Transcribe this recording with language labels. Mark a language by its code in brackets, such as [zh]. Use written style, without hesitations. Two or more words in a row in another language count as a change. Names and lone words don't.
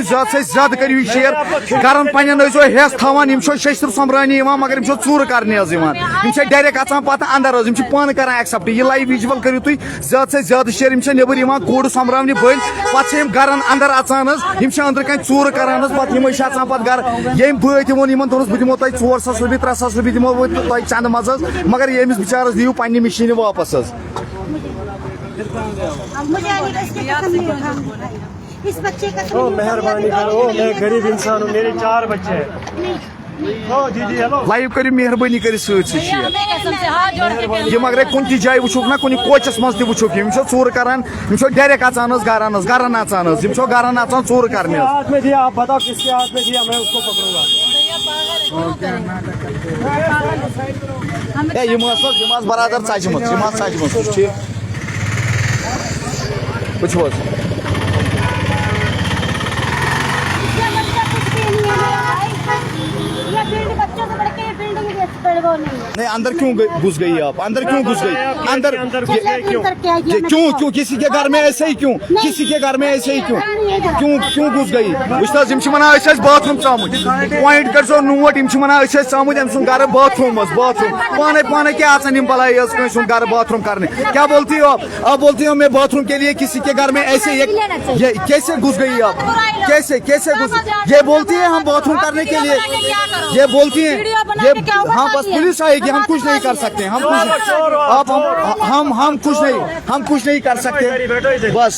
[ks] زیادٕ سے زیادٕ کٔرِو یہِ شیر گرن پننٮ۪ن ٲسۍزیو ہٮ۪س تھاوان یِم چھو شیشتٕر سۄمبراونہِ یِوان مگر یِم چھو ژوٗرٕ کرنہِ حظ یِوان یِم چھِ ڈایریکٹ اژان پتہٕ اندر حظ یِم چھِ پانہٕ کران ایکسپٹ یہِ لایِو وِجوَل کٔرِو تُہۍ زیادٕ سے زیادٕ شیر یِم چھِ نیبر یِوان کوٗرٕ سۄمبراونہِ بٔلۍ پتہٕ چھِ یِم گرن اندر اژان حظ یِم چھِ أنٛدرٕ کَنۍ ژوٗرٕ کران حظ پتہٕ یِمے چھِ اژان پتہٕ گرٕ ییٚمۍ بٲے تہِ ووٚن یِمن دوٚپنَس بہٕ دِمو تۄہہِ 4 ساس رۄپیہِ 3 ساس رۄپیہِ دِمو بہٕ تۄہہِ چندٕ منٛز حظ مگر ییٚمِس بِچارس دِیِو پننہِ مِشیٖنہِ واپس حظ [ur] مہربانی کرو میں غریب انسان ہوں میرے 4 بچے ہیں [ks] لایِو کٔرِو مہربٲنی کٔرِتھ سۭتۍ سۭتۍ شیر یِم اگرے کُنہِ تہِ جایہِ وٕچھوکھ نا کُنہِ کوچس منٛز تہِ وٕچھوکھ یِم چھِ ژوٗرٕ کران یِم چھِ ڈایریکٹ اژان حظ گرن اژان حظ یِم چھِ گرن اژان ژوٗرٕ کرنہِ حظ [ur] ہاتھ میں دیا آپ بتاؤ کس کے ہاتھ میں دیا میں اس کو پکڑوں گا [ks] ہے یِم ٲس برادر ژَجمٕژ یِم آسہٕ ژَجمٕژ ٹھیٖک وٕچھو حظ [ur] نہیں اندر کیوں گھس گئی آپ اندر کیوں گھس گئی اندر کیوں کسی کے گھر میں ایسے ہی کیوں کسی کے گھر میں ایسے ہی کیوں گھس گئی [ks] وٕچھ حظ یِم چھِ وَنان أسۍ ٲسۍ باتھ روٗم ژامٕتۍ پویِنٹ کٔرۍزیو نوٹ یِم چھِ وَنان أسۍ ٲسۍ ژامٕتۍ أمۍ سُنٛد گرٕ باتھ روٗم حظ باتھ روٗم پانے کیٛاہ اژان یِم بلاے حظ کٲنٛسہِ ہُنٛد گرٕ باتھ روٗم کرنہِ [ur] کیا بولتی ہو آپ بولتی ہو میں باتھ روٗم کے لیے کسی کے گھر میں ایسے یہ کیسے گھس گئی آپ کیسے گھس یہ بولتی ہے ہم باتھ روم کرنے کے لیے یہ بولتی ہیں یہ ہاں بس پولیس آئے گی ہم کچھ نہیں کر سکتے ہم کچھ نہیں کر سکتے بس